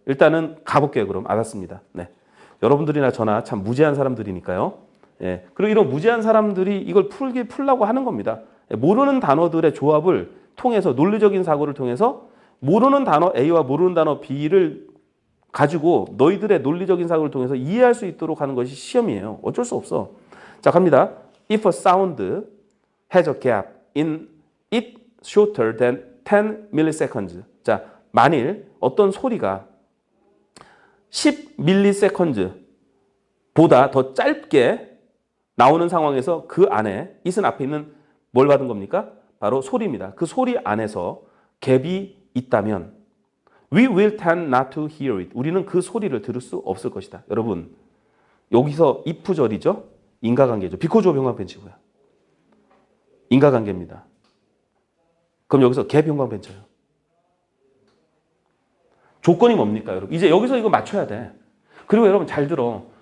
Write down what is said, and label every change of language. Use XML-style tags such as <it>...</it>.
<ko>일단은 가볼게요. 그럼 알았습니다. 네. 여러분들이나 저나 참 무지한 사람들이니까요. 예. 그리고 이런 무지한 사람들이 이걸 풀라고 하는 겁니다. 모르는 단어들의 조합을 통해서 논리적인 사고를 통해서 모르는 단어 A와 모르는 단어 B를 가지고 너희들의 논리적인 사고를 통해서 이해할 수 있도록 하는 것이 시험이에요. 어쩔 수 없어. 자, 갑니다.</ko> <en>If a sound has a gap in it shorter than 10 milliseconds.</en> <ko>자, 만일 어떤 소리가 10 milliseconds 보다 더 짧게 나오는 상황에서 그 안에 it은 앞에 있는 뭘 받은 겁니까? 바로 소리입니다. 그 소리 안에서 갭이 있다면</ko> <en>We will tend not to hear it.</en> <ko>우리는 그 소리를 들을 수 없을 것이다. 여러분, 여기서 if절이죠? 인과관계죠. 비코조 병광펜치고요. 인과관계입니다. 그럼 여기서 갭 병광펜쳐요. 조건이 뭡니까, 여러분? 이제 여기서 이거 맞춰야 돼. 그리고 여러분 잘 들어.</ko>